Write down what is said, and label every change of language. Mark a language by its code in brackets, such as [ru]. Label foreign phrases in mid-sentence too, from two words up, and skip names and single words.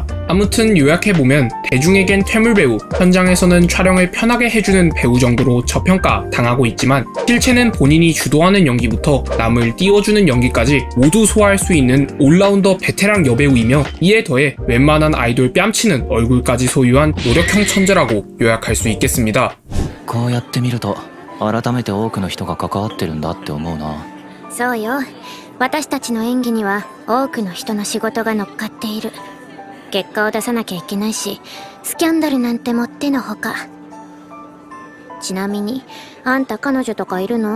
[ko] 아무튼 요약해보면 대중에겐 퇴물배우, 현장에서는 촬영을 편하게 해주는 배우 정도로 저평가 당하고 있지만 실체는 본인이 주도하는 연기부터 남을 띄워주는 연기까지 모두 소화할 수 있는 올라운더 베테랑 여배우이며, 이에 더해 웬만한 아이돌 뺨치는 얼굴까지 소유한 노력형 천재라고 요약할 수 있겠습니다. [ja] こうやって見ると改めて多くの人が関わってるんだって思うな。そうよ、私たちの演技には多くの人の仕事が乗っかっている。結果を出さなきゃいけないし、スキャンダルなんてもってのほか。ちなみにあんた彼女とかいるの？